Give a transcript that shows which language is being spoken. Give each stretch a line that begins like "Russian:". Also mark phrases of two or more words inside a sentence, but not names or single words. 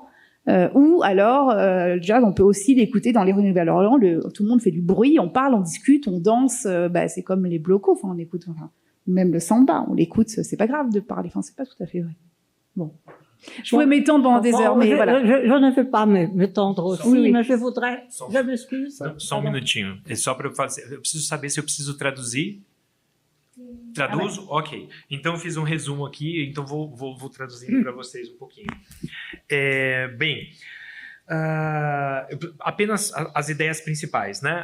French: Ou alors, le jazz, on peut aussi l'écouter dans les rues de Nouvelle-Orléans, tout le monde fait du bruit, on parle, on discute, on danse, c'est comme les blocos, enfin, on écoute, même le samba, on l'écoute, c'est pas grave de parler, enfin, c'est pas tout à fait vrai. Bon. Je pourrais m'étendre pendant des heures, mais voilà. Je ne veux pas m'étendre aussi, Oui. mas je voudrais... Je m'excuse.
Portuguese: Só minutinho. É só para eu fazer. Eu preciso saber se eu preciso traduzir. Traduzo? Ok. Então eu fiz um resumo aqui, então vou traduzindo para vocês um pouquinho. Apenas as ideias principais, né?